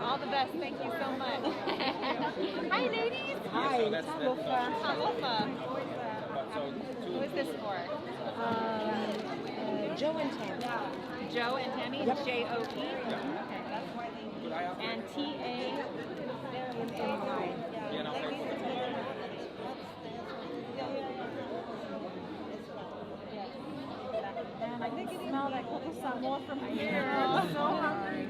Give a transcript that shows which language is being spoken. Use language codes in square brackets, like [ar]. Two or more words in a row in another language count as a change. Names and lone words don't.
[en] All the best. Thank you so much. Hi, ladies. Hi, Talofa. Talofa. Who is this for? Joe and Tammy. Joe and Tammy? Yep. J-O-E? Okay. And T-A-M-M-Y. And I can smell that cocoa Samoa from here. I'm so hungry.